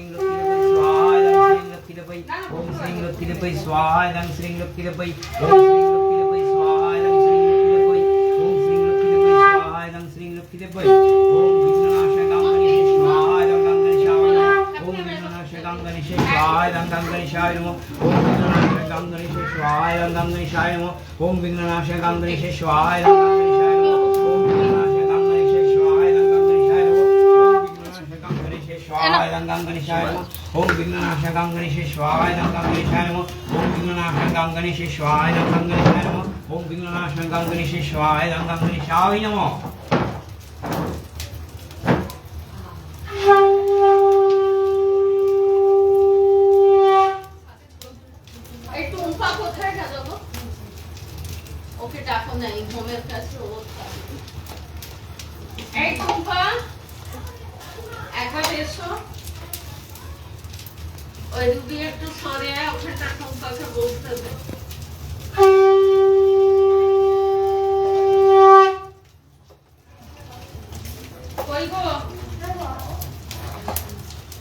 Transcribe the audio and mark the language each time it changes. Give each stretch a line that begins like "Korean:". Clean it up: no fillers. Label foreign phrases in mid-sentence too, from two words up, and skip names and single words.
Sanskrit: लक्ष्मी देवी स्वाहा ओम श्री लक्ष्मी देवी ओम श्री लक्ष्मी देवी स्वाहा ओम श्री लक्ष्मी देवी ओम श्री लक्ष्मी देवी स्वाहा ओम श्री लक्ष्मी देवी स्वाहा ओम श्री लक्ष्मी देवी ओम विघ्ननाश गंगणेश स्वाहा ओम गंगणेश स्वाहा ओम गंगणेशाय नमः ओम विघ्ननाश गंगणेश स्वाहा ओम गंगणेशाय नमः ओम विघ्ननाश गंगणेश स्वाहा ओम गंगणेशाय नमः ओम विघ्ननाश गंगणेश स्वाहा ओम गंगणेशाय नमः ओम विघ्ननाश गंगणेश स्वाहा ओम गंगणेशाय नमः ओम विघ्ननाश गंगणेश स्वाहा ओम गंगणेशाय नमः ओम विघ्ननाश गंगणेश स्वाहा ओम गंगणेशाय नमः
Bangla: একটু উম্পা কোথায় গেল গো? ওকে ডাকো নাই ঘুমের কাছে ও এই উম্পা একা এসো ওই দিদি একটু সরে আয় ওখানে ডাকো কাছে বসতে দে কই গো